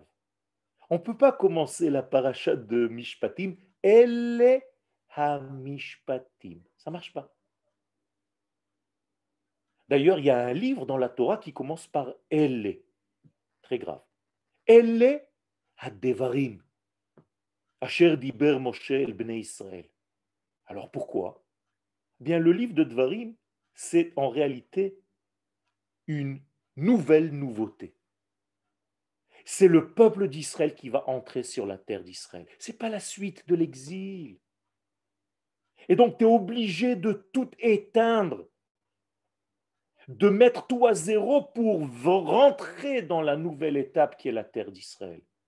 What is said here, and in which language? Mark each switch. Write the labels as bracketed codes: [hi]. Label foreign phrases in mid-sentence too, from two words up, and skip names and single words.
[fr] On ne peut pas commencer la paracha de Mishpatim, [he] אלה המשפטים. [fr] Ça ne marche pas. D'ailleurs, il y a un livre dans la Torah qui commence par Elle. Très grave. [he] אלה הדברים. אשר דבר משה אל בני ישראל. [fr] Alors pourquoi? Bien, le livre de Dvarim, c'est en réalité une nouvelle nouveauté. C'est le peuple d'Israël qui va entrer sur la terre d'Israël. Ce n'est pas la suite de l'exil. Et donc, tu es obligé de tout éteindre, de mettre tout à zéro pour rentrer dans la nouvelle étape qui est la terre d'Israël.